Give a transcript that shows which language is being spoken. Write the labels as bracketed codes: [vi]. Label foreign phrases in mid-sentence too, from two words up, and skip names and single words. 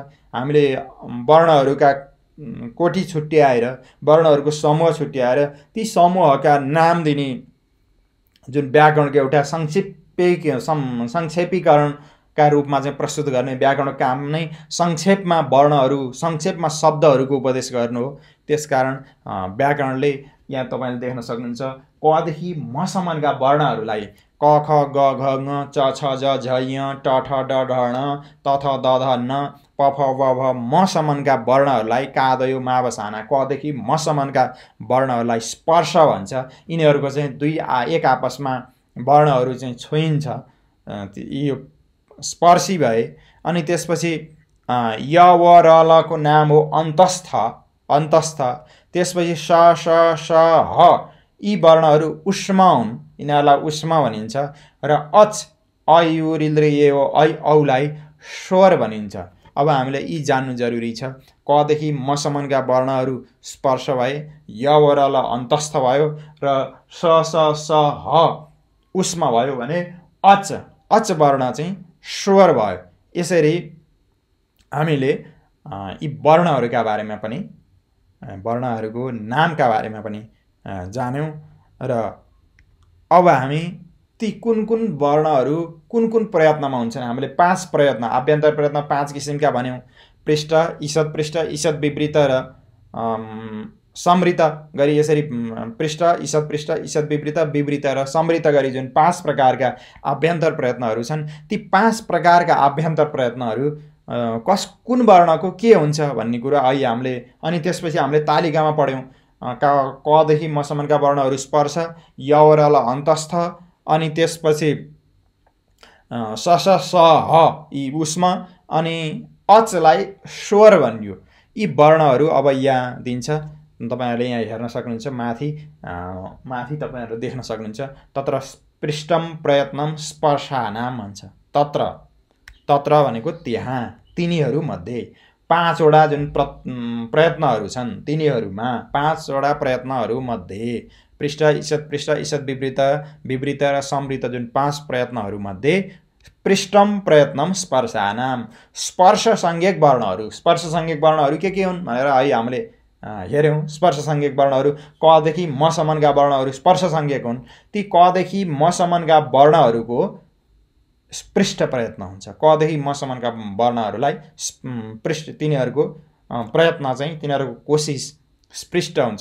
[ne] हामीले वर्णहरूका कोटी छुट्याएर, वर्णहरूको समूह छुट्याएर ती समूहका नाम दिने जुन व्याकरणको एउटा संक्षेपीकरणका रूपमा चाहिँ प्रस्तुत गर्ने व्याकरणको काम नै संक्षेपमा वर्णहरू, संक्षेपमा शब्दहरूको उपदेश गर्नु हो। त्यसकारण व्याकरणले यहाँ तपाईले देख्न सक्नुहुन्छ क देखि म सम्मका वर्णहरूलाई क ख ग घ ङ च छ ज झ य ट ठ ड ढ ण त थ द ध न प फ ब भ म सम्मका वर्णहरूलाई [sa] कादयो मावसाना [ne] क देखि म सम्मका वर्णहरूलाई स्पर्श भन्छ। यिनीहरूको चाहिँ एक आपसमा वर्णहरू चाहिँ छोइन्छ, यो स्पर्शी भए। अनि त्यसपछि य व र ल को नाम हो अन्तस्थ, अन्तस्थ। त्यसपछि स श ष ह यी वर्णहरू उष्म हुन्, यिनीहरूलाई उष्म भनिन्छ। र अच अ यु ऋ ए ओ ऐ औलाई स्वर भनिन्छ। अब हामीले यी जान्नु जरुरी छ। क देखि म सम्मका वर्णहरू स्पर्श भए, य व र ल अन्तस्थ भयो र स श स ह उष्म भयो भने अच, अच वर्ण चाहिँ स्वर भयो। यसरी हामीले यी वर्णहरूका बारेमा पनि, वर्णहरूको नामका बारेमा पनि जान्यौं। र अब हामी ती कुन कुन वर्णहरू कुन कुन प्रयत्नमा हुन्छन्, हामीले 5 प्रयत्न, आभ्यन्तर प्रयत्न 5 किसिमका भन्यौं। पृष्ठ, ईषत् पृष्ठ, ईषत् विवृत र समृत गरी यसरी पृष्ठ ईषत् पृष्ठ ईषत् विवृत विवृत र समृत गरी जुन 5 प्रकारका आभ्यन्तर प्रयत्नहरू छन् ती 5 प्रकारका आभ्यन्तर प्रयत्नहरू कुन वर्णको के हुन्छ भन्ने कुरा अहिले हामीले अनि त्यसपछि हामीले तालिकामा पढ्यौं क देखि मसम्मका वर्णहरू स्पर्श य र ल अन्तस्थ अनि त्यसपछि स स स ह यी उष्म अनि अचलाई स्वर भनियो। यी वर्णहरू अब यहाँ दिन्छ तपाईहरुले यहाँ हेर्न सक्नुहुन्छ माथि तपाईहरु देख्न सक्नुहुन्छ [sa] तत्र पृष्ठम प्रयत्नम स्पर्शानाम [ne] भन्छ। तत्र भनेको त्यहाँ तिनीहरु मध्ये 5 वटा जुन प्रयत्नहरू छन् तिनीहरुमा 5 वटा प्रयत्नहरू मध्ये पृष्ठ ईषत् विवृत र समृत जुन 5 प्रयत्नहरू मध्ये [sa] पृष्ठम प्रयत्नम स्पर्शानाम [ne] स्पर्श संज्ञक वर्णहरू के हुन् भनेर अहिले हामीले हेर्यौं। स्पर्श संज्ञक वर्णहरू क देखि म सम्मका वर्णहरू स्पर्श संज्ञक हुन्। ती क देखि म सम्मका वर्णहरूको पृष्ठ प्रयत्न हुन्छ। क देखि म सम्मका वर्णहरूलाई पृष्ठ तिनीहरूको प्रयत्न चाहिँ तिनीहरूको कोशिश स्पृष्ट हुन्छ।